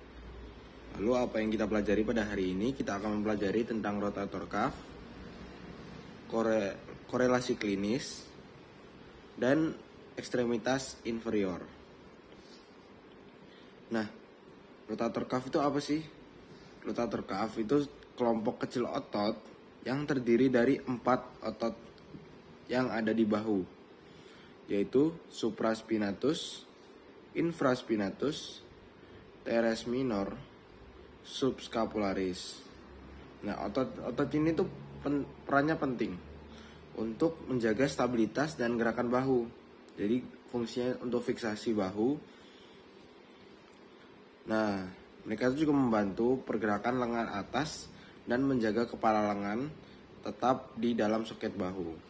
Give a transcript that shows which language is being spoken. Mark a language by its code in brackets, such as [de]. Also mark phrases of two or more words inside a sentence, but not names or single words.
[id] Lalu apa yang kita pelajari pada hari ini? Kita akan mempelajari tentang [en] rotator cuff, [id] korelasi klinis, dan ekstremitas inferior. Nah, [en] rotator cuff [id] itu apa sih? [en] Rotator cuff [id] itu kelompok kecil otot yang terdiri dari 4 otot yang ada di bahu, yaitu supraspinatus, infraspinatus, teres minor, subscapularis. Nah, otot ini tuh perannya penting untuk menjaga stabilitas dan gerakan bahu. Jadi fungsinya untuk fiksasi bahu. Nah, mereka itu juga membantu pergerakan lengan atas dan menjaga kepala lengan tetap di dalam soket bahu.